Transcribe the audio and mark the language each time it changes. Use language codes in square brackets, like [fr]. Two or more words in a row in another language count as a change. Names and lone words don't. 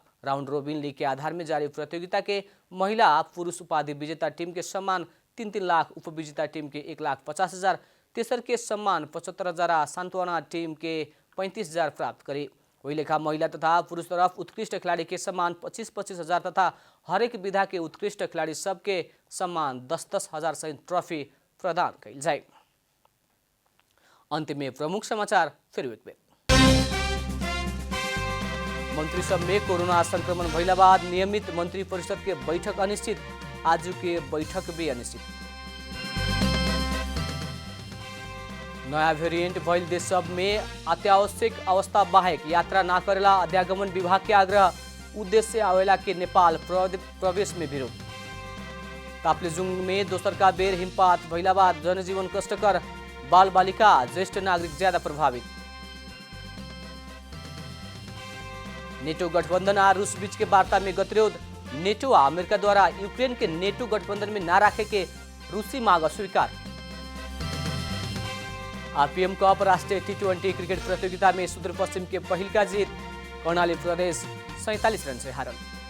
[bho] राउंड रोबिन लीग के आधार में जारी प्रतियोगिता के महिला पुरुष उपाधि विजेता टीम के सम्मान 3-3 लाख, उपविजेता टीम के 1,50,000, तेसर के सम्मान 75,000, सांत्वना टीम के 35,000 प्राप्त करी। वही लेखा महिला तथा पुरुष तरफ उत्कृष्ट खिलाड़ी के सम्मान 25,000 तथा हरेक विधा के उत्कृष्ट खिलाड़ी सबके सम्मान 10,000 सहित ट्रॉफी प्रदान कइल जाए। अंत में प्रमुख समाचार फिर एक बेर। मंत्री सब में कोरोना संक्रमण भइला बाद नियमित मंत्री परिषद के बैठक अनिश्चित, आज के बैठक भी अनिश्चित। नया वेरिएंट भइल देश सब में अत्यावश्यक अवस्था बाहेक यात्रा ना करेला अध्यागमन विभाग के आग्रह, उद्देश्य आवेला के नेपाल प्रवेश में विरोध। ताप्लेजुङ में दोसर का बेर हिमपात भइला बाद जनजीवन कष्टकर, बाल बालिका ज्येष्ठ नागरिक ज्यादा प्रभावित। नेटो गठबंधन आ रूस बीच के वार्ता में गतिरोध, नेटो आ अमेरिका द्वारा यूक्रेन के नेटो गठबंधन में न रखे के रूसी मांग अस्वीकार। आरपीएम कप राष्ट्रीय T20 क्रिकेट प्रतियोगिता में सुदूर पश्चिम के पहल का जीत, कर्णाली प्रदेश 47 रन से हारल।